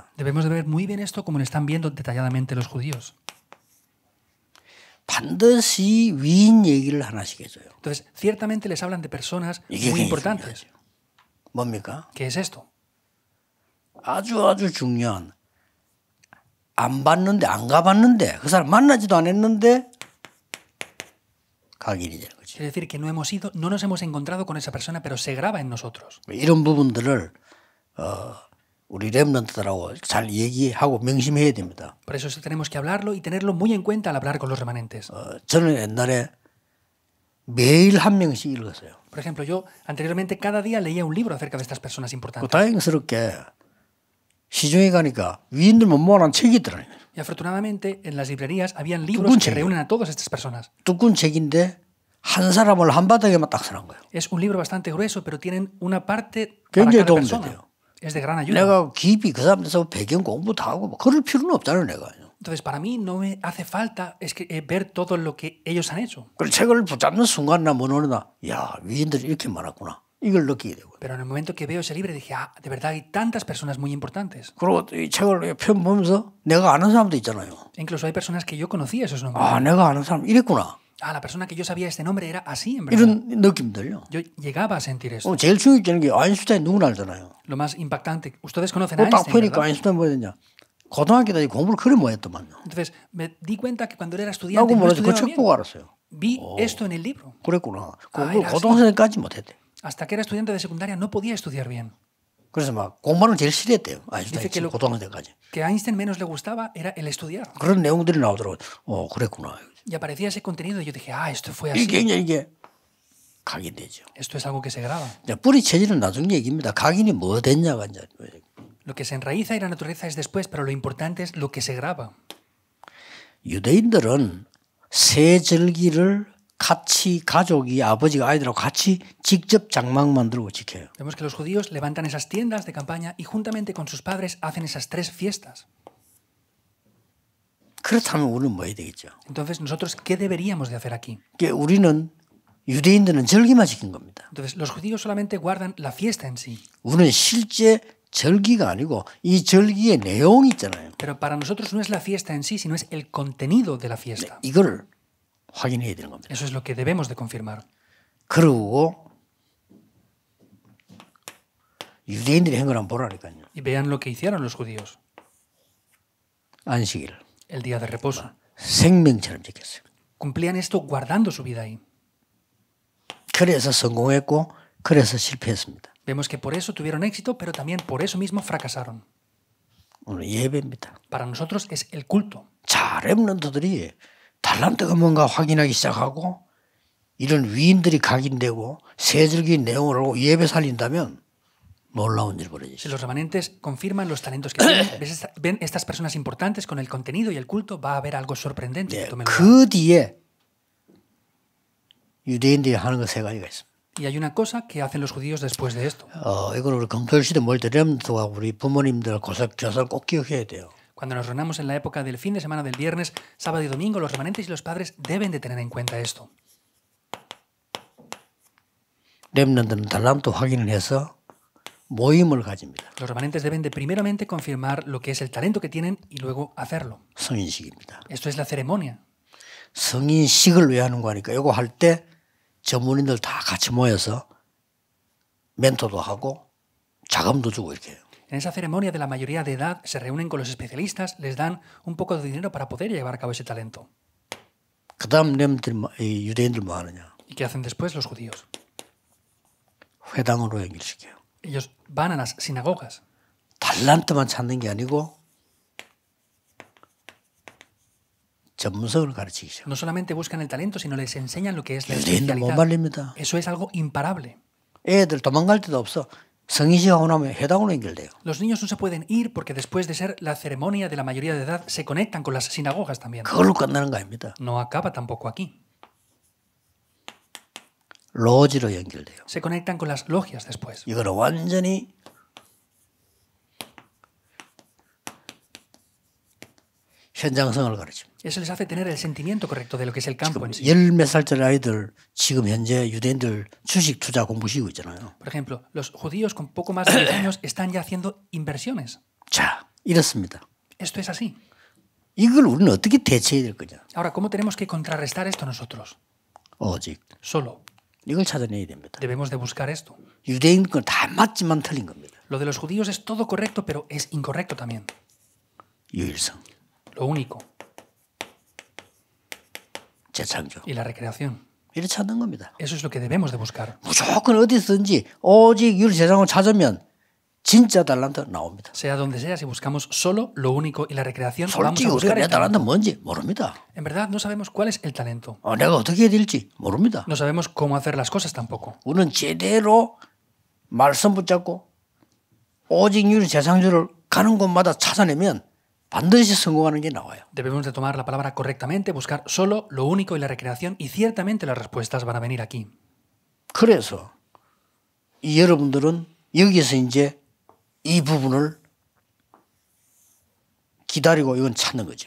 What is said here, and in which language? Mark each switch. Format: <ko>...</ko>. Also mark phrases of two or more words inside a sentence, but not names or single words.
<es>Debemos de ver muy bien esto como lo están viendo detalladamente los judíos.</es> <ko>반드시 위인 얘기를 하나씩 해줘요.</ko> <es>Entonces, ciertamente les hablan de personas</es> <ko>이게</ko> <es>muy</es> <ko>굉장히</ko> <es>importantes.</es> <ko>중요하죠. 뭡니까?</ko> <es>¿Qué es esto?</es> <ko>아주 중요한 안 봤는데 안 가봤는데 그 사람 만나지도 안 했는데 각인이 되는 거죠.</ko> <es>Quiere decir que no hemos ido, no nos hemos encontrado con esa persona, pero se graba en nosotros.</es> <ko>이런 부분들을 우리 렘넌트들하고 잘 얘기하고 명심해야 됩니다.</ko> <es>Por eso tenemos que hablarlo y tenerlo muy en cuenta al hablar con los remanentes.</es> <ko>저는 옛날에 매일 한 명씩 읽었어요.</ko> <es>Por ejemplo, yo anteriormente cada día leía un libro acerca de estas personas importantes.</es> <ko>다행스럽게 시중에 가니까 위인들만 모아놓은 책이 있더라고요.</ko> <es>Y afortunadamente en las librerías habían libros que reúnen a todas estas personas.</es> <ko>두꺼운 책인데 한 사람을 한 바닥에만 딱 서는 거예요.</ko> <es>Es un libro bastante grueso, pero tienen una parte para</es> <ko>굉장히</ko> <es>cada</es> <ko>도움이</ko> <es>persona.</es> <ko>돼요.</ko> <es>Es de gran ayuda.</es> <ko>내가 깊이 그 사람들에서 배경 공부도 하고 뭐 그럴 필요는 없잖아요, 내가.</ko> <es>Entonces, para mí no me hace falta ver todo lo que ellos han hecho.</es> <ko>그 책을 붙잡는 순간이나 뭐 어느나 야, 위인들이 이렇게 많았구나. 이걸 느끼게 되고.</ko> <es>Pero en el momento que veo ese libro dije, de verdad hay tantas personas muy importantes.</es> <ko>그리고 이 책을 편 보면서 내가 아는 사람도 있잖아요.</ko> <es>Incluso hay personas que yo conocía esos nombres.</es> <ko>아, 내가 아는 사람 이랬구나.</ko> <es>La persona que yo sabía este nombre era así, en verdad.</es> <ko>이런 느낌들요.</ko> <es>Yo llegaba a sentir eso.</es> <ko>제일 충격적인 게 아인슈타인 누구나 알잖아요.</ko> <es>Lo más impactante, ustedes conocen a</es> <ko>딱</ko> <es>Einstein,</es> <ko>보니까</ko> <es>¿verdad?</es> <ko>아인슈타인 뭐야 되냐. 고등학교 때 공부를 그래 못했더만요.</ko> <es>Entonces me di cuenta que cuando él era estudiante</es> <ko>나고</ko> <es>no</es> <ko>뭐라지 그</ko> <es>estudiaba</es> <ko>책</ko> <es>bien.</es> <ko>보고 알았어요.</ko> <es>Vi esto en el libro.</es> <ko>그랬구나. 아, 공부 고등학생까지 못했대.</ko> <es>Hasta que era estudiante de secundaria no podía estudiar bien.</es> <ko>그래서 막 공부를 제일 싫어했대요.</ko> <es>Dice que</es> <ko>아인슈타인 고등학생까지.</ko> <es>Que a Einstein menos le gustaba era el estudiar.</es> <ko>그런 내용들이 나오더라고요. 그랬구나.</ko> <es>Y aparecía ese contenido y yo dije, esto fue</es> <ko>이게</ko> <es>así.</es> <ko>굉장히 이게 각인되죠.</ko> <es>Esto es algo que se graba.</es> <ko>뿌리 체질은 나중 얘기입니다. 각인이 뭐 됐냐가 이제.</ko> <es>Lo que se enraiza y la naturaleza es después, pero lo importante es lo que se graba.</es> <ko>유대인들은 새 절기를 같이 가족이 아버지가 아이들하고 같이 직접 장막 만들고 지켜요.</ko> <es>Vemos que los judíos levantan esas tiendas de campaña y juntamente con sus padres hacen esas 3 fiestas.</es> <ko>그렇다면 우리는 뭐 해야 되겠죠?</ko> <es>Entonces, nosotros, ¿qué deberíamos de hacer aquí?</es> <ko>우리는 유대인들은 절기만 지킨 겁니다.</ko> <es>Entonces, los judíos solamente guardan la fiesta en sí.</es> <ko>우리는 실제 절기가 아니고 이 절기의 내용이 있잖아요.</ko> <es>Pero para nosotros no es la fiesta en sí, sino es el contenido de la fiesta.</es> <ko>이걸 확인해야 되는 겁니다.</ko> <es>Eso es lo que debemos de confirmar.</es> <ko>그리고 유대인들이 한 걸 한번 보라니까요.</ko> <es>Y vean lo que hicieron los judíos.</es> <ko>안식일.</ko> <es>El día de reposo.</es> <ko>생명처럼 지켰어요.</ko> <es>Cumplían esto guardando su vida ahí.</es> <ko>그래서 성공했고 그래서 실패했습니다.</ko> <es>Vemos que por eso tuvieron éxito, pero también por eso mismo fracasaron.</es> <ko>오늘 예배입니다.</ko> <es>Para nosotros es el culto.</es> <ko>자, 렘넌트들이 달란트가 뭔가 확인하기 시작하고 이런 위인들이 각인되고 세절기 내용을 알고 예배 살린다면 놀라운 일 벌어지죠.</ko> <es>Si los remanentes confirman los talentos que tienen, ven estas personas importantes con el contenido y el culto, va a haber algo sorprendente que tome lugar.</es> <ko>그 뒤에 유대인들이 하는 거 3가지가 있습니다.</ko> <es>Y hay una cosa que hacen los judíos después de esto.</es> <ko>이걸 우리 금토일시대 모일 때 렘넌트와 우리 부모님들 교사를 꼭 기억해야 돼요.</ko> <es>Cuando nos reunamos en la época del fin de semana del viernes, sábado y domingo, los remanentes y los padres deben de tener en cuenta esto.</es> <ko>렘넌트는 달란트 확인을 해서 모임을 가집니다.</ko> <es>Los remanentes deben de primeramente confirmar lo que es el talento que tienen y luego hacerlo.</es> <ko>성인식입니다.</ko> <es>Esto es la ceremonia.</es> <ko>성인식을 왜 하는 거니까 이거 할 때 전문인들 다 같이 모여서 멘토도 하고 자금도 주고 이렇게 해요.</ko> <es>En esa ceremonia de la mayoría de edad se reúnen con los especialistas, les dan un poco de dinero para poder llevar a cabo ese talento.</es> <ko>그 다음 유대인들 뭐 하느냐.</ko> <es>¿Y qué hacen después los judíos?</es> <ko>회당으로 연결시켜요.</ko> <es>Ellos van a las sinagogas.</es> <ko>달란트만 찾는 게 아니고 전문성을 가르치기 시작해요.</ko> <es>No solamente buscan el talento, sino les enseñan lo que es la</es> <ko>유대인들 못</ko> <es>especialidad.</es> <ko>말립니다.</ko> <es>Eso es algo imparable.</es> <ko>애들 도망갈 데도 없어. 성인식 하고 나면 회당으로 연결돼요.</ko> <es>Los niños no se pueden ir porque después de ser la ceremonia de la mayoría de edad se conectan con las sinagogas también.</es> <ko>그걸로 끝나는 거 아닙니다.</ko> <es>No acaba tampoco aquí.</es> <ko>로지로 연결돼요.</ko> <es>Se conectan con las logias después.</es> <ko>이거는 완전히 현장성을 가르칩니다.</ko> <es>Eso les hace tener el sentimiento correcto de lo que es el campo en sí.</es> <ko>열 몇 살짜리 아이들 지금 현재 유대인들 주식 투자 공부시키고 있잖아요.</ko> <es>Por ejemplo, los judíos con poco más de 10 años están ya haciendo inversiones.</es> <ko>자, 이렇습니다.</ko> <es>Esto es así.</es> <ko>이걸 우리는 어떻게 대처해야 될 거냐?</ko> <es>Ahora, ¿cómo tenemos que contrarrestar esto nosotros?</es> <ko>오직</ko> <es>Solo.</es> <ko>이걸 찾아내야 됩니다.</ko> <es>Debemos de buscar esto.</es> <ko>유대인 건 다 맞지만 틀린 겁니다.</ko> <es>Lo de los judíos es todo correcto, pero es incorrecto también.</es> <ko>유일성,</ko> <es>Lo único.</es> <ko>재창조.</ko> <es>Y la recreación.</es> <ko>이렇게 찾는 겁니다.</ko> <es>Eso es lo que debemos de buscar.</es> <ko>무조건 어디서든지 오직 유일세상을 찾으면 진짜 달란트 나옵니다.</ko> <es>Sea donde sea, si buscamos solo lo único y la recreación, vamos</es> <ko>솔직히</ko> <es>a</es> <ko>우리가</ko> <es>buscar</es> <ko>내</ko> <es>el</es> <ko>달란트</ko> <es>talento.</es> <ko>뭔지 모릅니다.</ko> <es>En verdad, no sabemos cuál es el talento.</es> <ko>내가 어떻게 해야 될지 모릅니다.</ko> <es>No sabemos cómo hacer las cosas tampoco.</es> <ko>우리는 제대로 말씀 붙잡고 오직 유일세상주를 가는 곳마다 찾아내면 반드시 성공하는 게 나와요.</ko> <es>Debemos de tomar la palabra correctamente, buscar solo lo único y la recreación, y ciertamente las respuestas van a venir aquí.</es> <ko>그래서 이 여러분들은 여기서 이제 이 부분을 기다리고 이건 찾는 거죠.</ko>